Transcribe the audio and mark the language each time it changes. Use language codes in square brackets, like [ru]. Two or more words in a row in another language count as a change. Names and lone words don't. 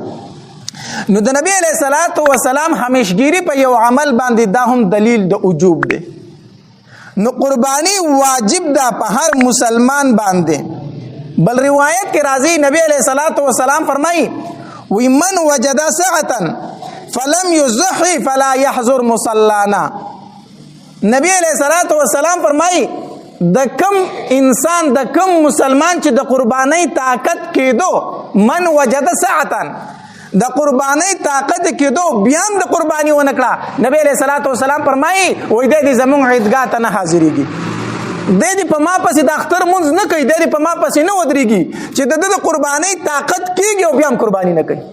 [ps] نو د نبی [ar] علیہ الصلوۃ والسلام [ps] همیشګيري په یو عمل باندې دا هم دلیل د وجوب دی. نو قربانی واجب ده په هر مسلمان باندې. بل روایت کې راځي نبی [ar] علیہ الصلوۃ والسلام [ps] فرمایي وی [ar] من وجد سعة فلم يضحي فلا يحضر مصلانا. [ps] نبی [ar] علیہ الصلوۃ والسلام [ps] فرمایي د کم انسان د کم مسلمان چې د قربانی طاقت کېدو [ar] من وجد سعة [ps] د قربانی طاقت کېدو بیا هم د قربانی ونکړه نبی [ar] علیہ الصلوۃ والسلام [ps] فرمایي وای د زمون عیدګاه ته نه حاضرېږي. د دې په ما پسې د اختر مونږ نه کوي د دې په ما پسې نه ودرېږي چې د قربانی طاقت کېږي او بیا هم قربانی نه کوي.